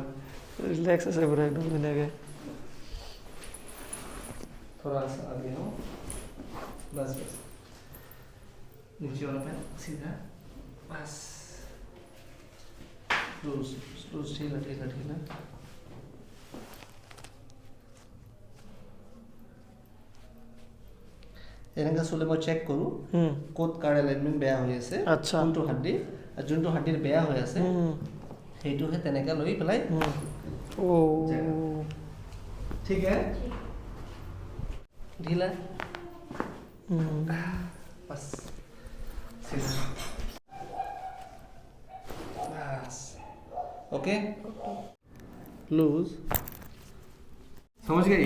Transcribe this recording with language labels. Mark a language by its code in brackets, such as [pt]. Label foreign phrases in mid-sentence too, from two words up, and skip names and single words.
[hi] रिलैक्स है पूरा एकदम दुनिया के थोड़ा सा आगे हो बस बस नीचे वाला पैर सीधा बस लूज लूज ढीला ढीला ढीला [as] এনেকা চলে মই চেক কৰো কোত কাৰ এলাইনমেন্ট বেয়া হৈ আছে আচ্ছা কোনটো হাড্ডি আৰু যোনটো হাড্ডিৰ বেয়া হৈ আছে সেইটোহে তেনেকা লৈ পেলাই ओ [hi] ठीक है ढीला बस सीधा बस [en] okay loose [hi] समझ गई